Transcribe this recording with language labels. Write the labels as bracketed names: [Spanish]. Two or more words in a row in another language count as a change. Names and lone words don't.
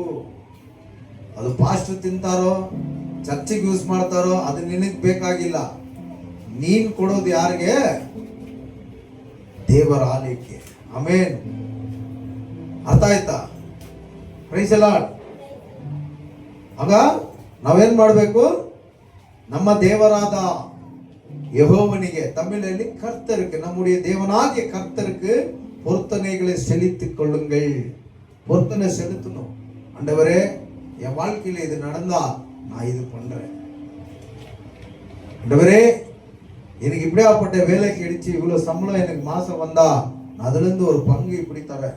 [Kannada] ಅದು ಪಾಸ್ಟರ್ ತಿಂತಾರೋ ಚರ್ಚಿಗೆ ಯೂಸ್ ಮಾಡ್ತಾರೋ ಅದು ನಿನಗೆ ಬೇಕಾಗಿಲ್ಲ. ನೀನ್ ಕೊಡೋದು ಯಾರಿಗೆ? ದೇವರ ಆಲಯಕ್ಕೆ. ಆಮೇನ್. ಅರ್ಥ ಆಯ್ತಾ? [English] Praise the Lord. [Kannada] ಆಗ ನಾವೇನ್ ಮಾಡಬೇಕು? ನಮ್ಮ ದೇವರಾದ ಯೆಹೋವನಿಗೆ, [Tamil] தமிழில் கர்த்தருக்கு, நம்முடைய தேவனாகிய கர்த்தருக்கு பொருத்தனைகளை செலுத்திக் கொள்ளுங்கள். பொருத்தனை செலுத்தணும். ஆண்டவரே, என் வாழ்க்கையில இது நடந்தா நான் இது பண்றேன். ஆண்டவரே, எனக்கு இப்படியாப்பட்ட வேலை கிடைச்சு இவ்வளவு சம்பளம் எனக்கு மாசம் வந்தா நான் அதுல இருந்து ஒரு பங்கு இப்படி தரேன்.